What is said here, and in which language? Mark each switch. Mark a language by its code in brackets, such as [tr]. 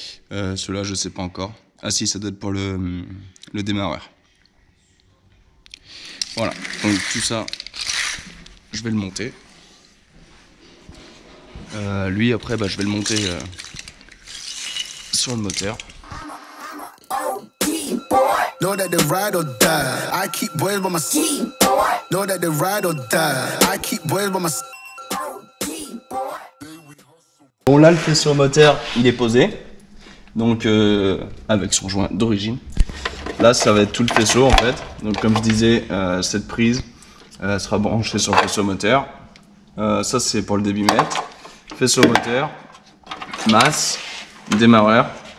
[fr] Cela, je sais pas encore. Ah si, ça doit être pour le démarreur. Voilà, donc tout ça, je vais le monter. Lui, après, je vais le monter sur le moteur. [en] Know that they ride or die. I keep boys by my side. Know that they ride or die. I keep boys by my side. [fr] Bon, là, le faisceau moteur, il est posé. Donc, avec son joint d'origine. Là, ça va être tout le faisceau, en fait. Donc, comme je disais, cette prise sera branchée sur le faisceau moteur. Ça, c'est pour le débitmètre. Faisceau moteur, masse, démarreur.